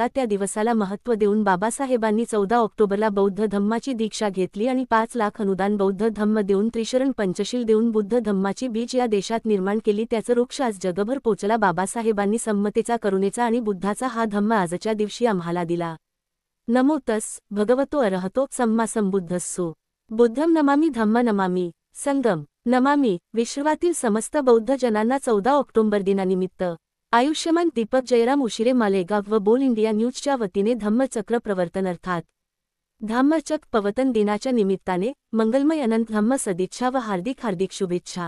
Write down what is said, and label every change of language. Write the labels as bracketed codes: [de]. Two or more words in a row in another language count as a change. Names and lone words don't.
[mr] त्या दिवसाला महत्त्व देऊन बाबासाहेबांनी 14 ऑक्टोबरला बौद्ध धम्माची दीक्षा घेतली आणि 5 लाख अनुदान बौद्ध धम्म देऊन त्रिशरण पंचशील देऊन बुद्ध धम्माची बीज या देशात निर्माण केली। त्याचं वृक्ष आज जगभर पोचला। बाबासाहेबांनी समतेचा, करुणेचा आणि बुद्धाचा हा धम्म आजच्या दिवशी आम्हाला दिला। [pi] नमो तस् भगवतो अरहतो सम्मा संबुद्धस्सो। बुद्धम नमामि धम्म नमामि संगम नमामि। [mr] विश्वातील समस्त बौद्ध जनांना 14 ऑक्टोबर दिनानिमित्त आयुष्यमान दीपक जयराम उशिरे मालेगाव व बोल इंडिया न्यूजच्या वतीने धम्मचक्र प्रवर्तन अर्थात धम्मचक्र प्रवर्तन दिनाच्या निमित्ताने मंगलमय अनंत धम्म सदिच्छा व हार्दिक शुभेच्छा।